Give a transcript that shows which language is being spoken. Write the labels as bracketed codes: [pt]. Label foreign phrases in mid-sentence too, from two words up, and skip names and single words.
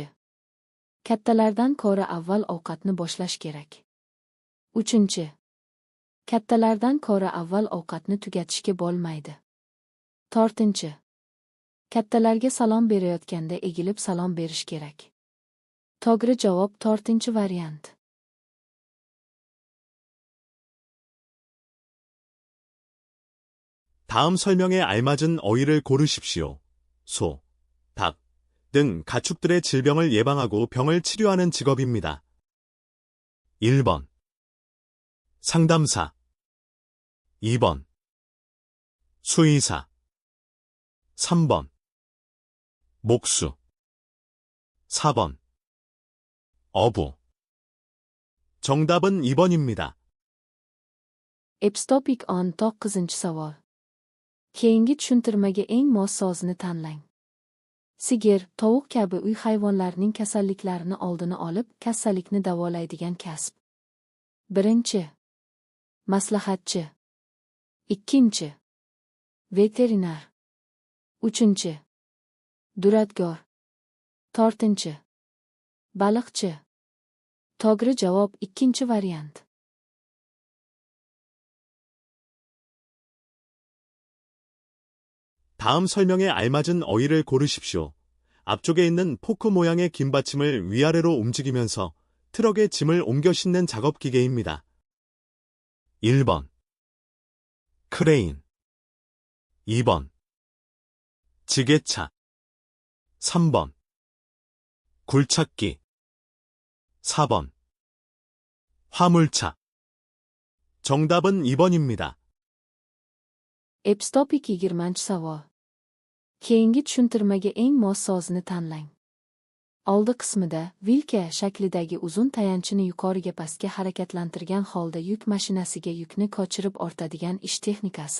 [uz] Kattalardan ko'ra avval ovqatni boshlash kerak. Uchinchi. Kattalardan ko'ra avval ovqatni tugatishga bo'lmaydi. To'rtinchi. Kattalarga salom berayotganda egilib salom berish kerak. To'g'ri javob to'rtinchi variant. [ko] 다음 설명에 알맞은 어휘를 고르십시오. 소, 닭 등 가축들의 질병을 예방하고 병을 치료하는 직업입니다. 1번 상담사 2번 수의사 3번 목수 4번 어부 정답은 2번입니다. [uz] Epstopik on 9-savol. Keyingi tushuntirmaga eng mos so'zni tanlang. Sigir, tovuq kabi uy hayvonlarining kasalliklarini oldini olib, kasallikni davolaydigan kasb. Birinchi. Maslahatchi. Ikkinchi. Veterinar. Uchinchi. Duradgor. To'rtinchi. Baliqchi. To'g'ri javob ikkinchi variant. [ko] 다음 설명에 알맞은 어휘를 고르십시오. 앞쪽에 있는 포크 모양의 긴 받침을 위아래로 움직이면서 트럭에 짐을 옮겨 싣는 작업 기계입니다. 1번 크레인 2번 지게차 3번 굴착기 4번 화물차 정답은 2번입니다. [uz] Epstopik 20-savol. Keyingi tushuntirmaga eng mos so'zni tanlang. Oldi qismida vilka shaklidagi uzun tayanchini yuqoriga pastga harakatlantirgan holda yuk mashinasiga yukni ko'chirib ortadigan ish texnikasi.